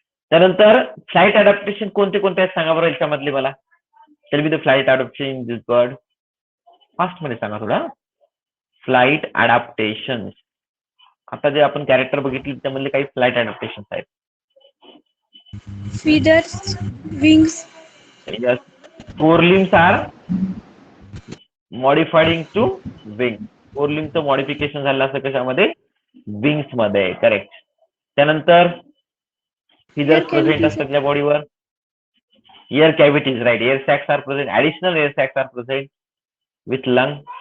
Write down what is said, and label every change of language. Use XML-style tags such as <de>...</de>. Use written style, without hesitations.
<mr>त्यानंतर flight adaptation कोणते कोणते आहेत सांगा बरं याच्यामधले मला.</mr> <en>Tell me the flight adaptation in this bird.</en> <mr>Fast मध्ये सांगा थोडा. Flight adaptation. आता जे आपण कॅरेक्टर बघितले त्यामधले काही फ्लाईट अडॅप्टेशन आहेत.</mr> <en>Feathers, wings, Yes. Forelimbs are modified into wings.</en> <mr>फोरलिम्बचं modification झालं असं कशामध्ये? विंग्स मध्ये. करेक्ट. त्यानंतर फिदर्स प्रेझेंट असतात त्या बॉडीवर.</mr> <en>Air cavities right. Air sacs are present. Additional air sacs are present with lung.</en>